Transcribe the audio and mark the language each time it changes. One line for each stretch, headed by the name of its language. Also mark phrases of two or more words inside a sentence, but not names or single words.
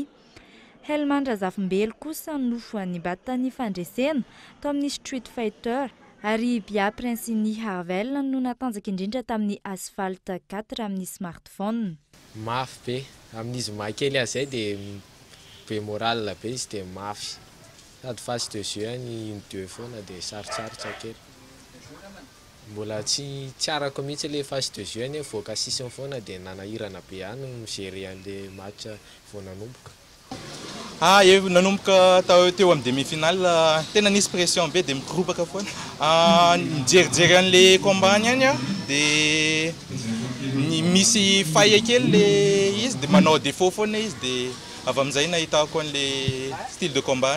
Malagasy: Helman Razafimbelo kosa no nibatany fandresena tao amin'ny Street Fighter ary Bia Prince-ny Havel no natanjaka indrindra tamin'ny Asphalt 4 amin'ny smartphone. Mafy be amin'izy mahakely azy dia be moral be izy dia mafy sady
French: face de jeu
Malagasy: ny 2 foana dia sarotsarotra kely. Mbola tsy arako mihitsy le
French: face de jeu
Malagasy: ny voaka 6 foana dia nanahirana be ihany migerer an'le match vao nanomboka. Nanomboka teo amin'ny demi-finale tena nisy pression be dia mikorobaka foana. Mijerijery an'le combat ihany dia misy faille kely le izy dia manao défaut foana izy dia avy amin'izay nahitako an'le
French: style de combat.